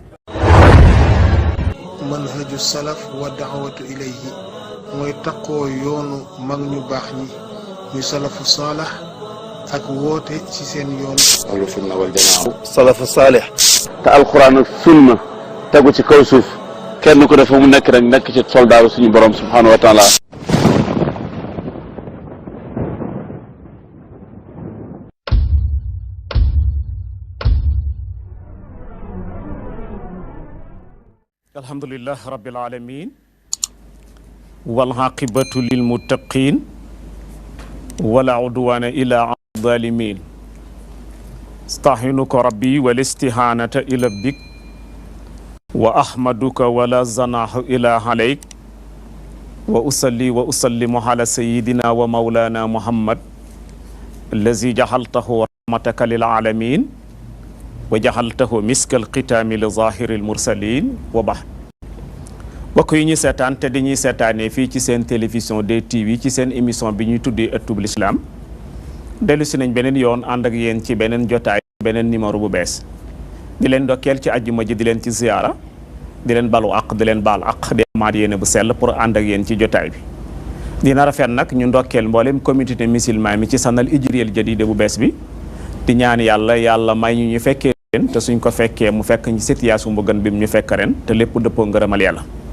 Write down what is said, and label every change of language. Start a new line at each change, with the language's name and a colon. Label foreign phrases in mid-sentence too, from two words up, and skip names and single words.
Arabic: منهج السلف والدعوة إليه
Wolof: mooy taqoo yoonu mag ñu baax ñi ñu
Arabic: السلف الصالح
Wolof: ak woote ci seen yoon.
Arabic: أهل السنة والجماعة. السلف الصالح.
Wolof: te alxuraan ak sunna tegu ci kaw suuf kenn ku defa mu nekk rek nekk ci soldaaru suñu borom
Arabic: سبحانه وتعالى. الحمد لله رب العالمين والعاقبة للمتقين ولا عدوان إلا على الظالمين أستعينك ربي ولا استعانة إلا بك وأحمدك ولا حمد إلا إليك وأصلي وأسلم على سيدنا ومولانا محمد الذي جعلته رحمتك للعالمين وجعلته مسك الختام لظهير المرسلين
Wolof: wa bax bokk yi ñuy seetaan te dañuy seetaanee fii ci seen télévision DTV ci seen émission bi ñuy tuddee ëttub lislaam dellu si nañ beneen yoon ànd ak yéen ci beneen jotaay beneen numéro bu bees di leen ndokkeel ci àjjuma ji di leen ci ziyaara di leen balu aq di leen baal aq di amaat yéene bu sell pour ànd ak yéen ci jotaay bi dina rafet nag ñu ndokkeel mboolem
French: communauté musulman
Wolof: mi ci
Arabic: السنة الهجرية الجديدة
Wolof: bu bees bi di ñaan yàlla may ñu fekkee te suñ ko fekkee mu fekk ñu situation bu gën bi mu ñu fekk ren te lépp dëppoo ngërëmal yàlla